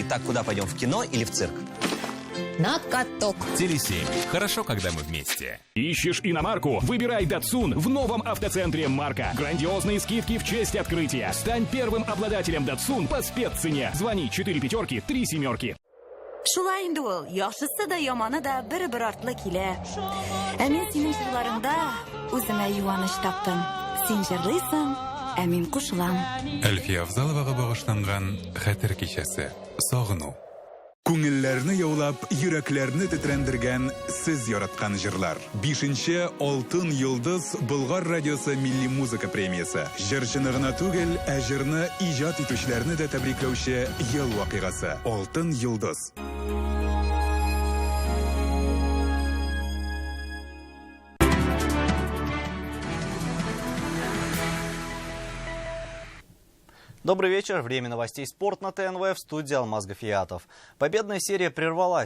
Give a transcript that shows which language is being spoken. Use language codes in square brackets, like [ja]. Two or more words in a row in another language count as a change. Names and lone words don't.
[ru] Так, куда пойдем, в кино или в цирк? На каток. Теле7. Хорошо, когда мы вместе. Ищешь иномарку? Выбирай Datsun в новом автоцентре «Марка». Грандиозные скидки в честь открытия. Стань первым обладателем Datsun по спеццене. Звони 4 пятерки 3 семерки. [tt] Шулай инде ул, яхшысы да яманы да бер-бер артлы килә. Ә мин синең җырларыңда үземә юаныч таптым. Син җырлыйсың, ә мин кушылам. Әлфия Авзаловага багышланган хәтер кичәсе. Сагыну. Күңелләрне яулап, йөрәкләрне тетрәндергән сез яраткан җырлар. 5-нче Алтын йолдыз Болгар радиосы милли музыка премиясе. Җырчыны гына түгел, ә җырны иҗат итүчеләрне дә тәбрикләүче ел вакыйгасы. Алтын йолдыз. [ru] Добрый вечер. Время новостей «Спорт» на ТНВ, в студии Алмаз Гафиятов. Победная серия прервалась.